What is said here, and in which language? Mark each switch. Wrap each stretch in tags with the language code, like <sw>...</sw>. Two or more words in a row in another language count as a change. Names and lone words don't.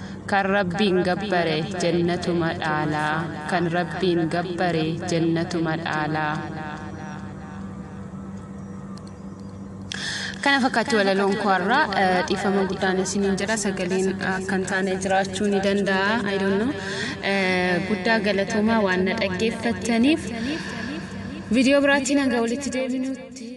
<om>Kan Rabbiin gabbare jannatuma dhaalaa, kan Rabbiin gabbare jannatuma dhaalaa. Kana fakkaatti walaloon koo har'aa, eh, dhiifama guddaan isiniin jira. Sagaleen akkan taane jiraachuu ni danda'a.</om> <en>I don't know.</en> <om>Eh, guddaa galatoomaa waan na dhaggeeffattaniif. Viidiyoo biraatiin hanga walitti deebinutti.</om>